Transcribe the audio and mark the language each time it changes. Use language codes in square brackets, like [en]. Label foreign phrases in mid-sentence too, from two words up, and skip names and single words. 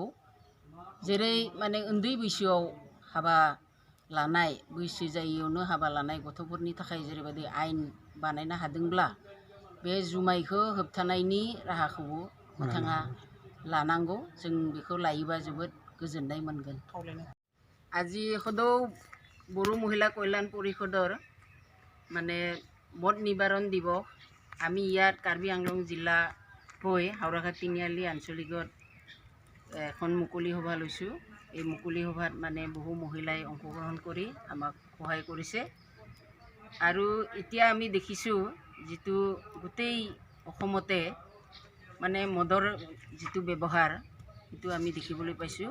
[brx] जेरै उन्दै बैसोआव हाबा लानाय, बैसो जायियावनो हाबा लानाय गथ'फोरनि थाखाय जेरैबायदि आयेन बानायनो हादोंब्ला बे जुमायखौ होबथानायनि राहाखौबो बिथाङा लानांगौ। जों बेखौ लायोबा जोबोद गोजोननाय मोनगोन। [as] আজি সদৌ বড়ো মহিলা কল্যাণ পৰিষদৰ মানে মদ নিবাৰণ দিৱস আমি ইয়াত কাৰ্বি আংলং জিলা হৈ হাওৰাঘাট তিনিআলি আঞ্চলিকত এখন মুকলি সভা লৈছোঁ। এই মুকলি সভাত মানে বহু মহিলাই অংশগ্ৰহণ কৰি আমাক সহায় কৰিছে আৰু এতিয়া আমি দেখিছোঁ যিটো গোটেই অসমতে মানে মদৰ যিটো ব্যৱহাৰ সেইটো আমি দেখিবলৈ পাইছোঁ।